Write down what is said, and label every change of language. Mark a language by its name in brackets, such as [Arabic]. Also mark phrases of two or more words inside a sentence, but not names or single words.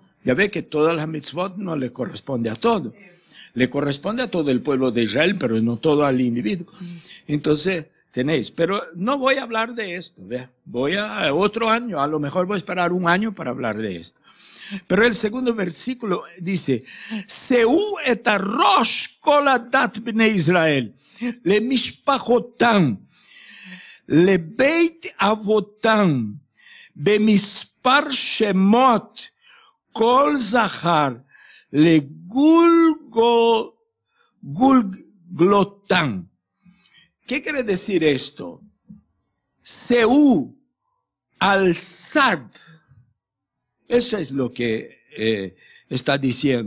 [Spanish] Ya ve que todas las mitzvot no le corresponde a todo. Le corresponde a todo el pueblo de Israel, pero no todo al individuo. Entonces, tenéis. Pero no voy a hablar de esto. ¿Ve? Voy a otro año, a lo mejor voy a esperar un año para hablar de esto. Pero el segundo versículo dice, [Hebrew] שאו את ראש כל עדת בני ישראל, למשפחותם, לבית אבותם, במספר שמות, כל זכר, לגלגלתם. [Spanish] ¿Qué quiere decir esto? Seu al sad. Eso es lo que está diciendo.